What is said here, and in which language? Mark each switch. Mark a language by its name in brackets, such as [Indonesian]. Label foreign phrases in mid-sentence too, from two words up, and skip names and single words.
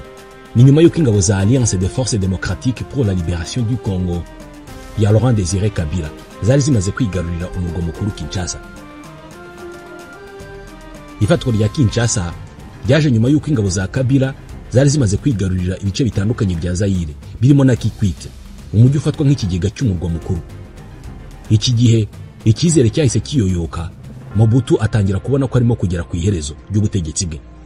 [Kinyarwanda] Ni nyuma y'uko ingabo za Alliance des Forces Démocratiques pour la Libération du Congo ya Laurent Désiré Kabila zari zimaze kwigarurira umurwa mukuru Kinshasa. Ifatwa rya Kinshasa ryaje nyuma y'uko ingabo za Kabila zari zimaze kwigarurira ibice bitandukanye bya Zaire birimo na Kikwit, umujyi ufatwa nk'ikigega cy'umurwa mukuru. Iki gihe icyizere cyahise kiyoyoka, Mobutu atangira kubona ko arimo kugera ku iherezo ry'ubutegetsi bwe.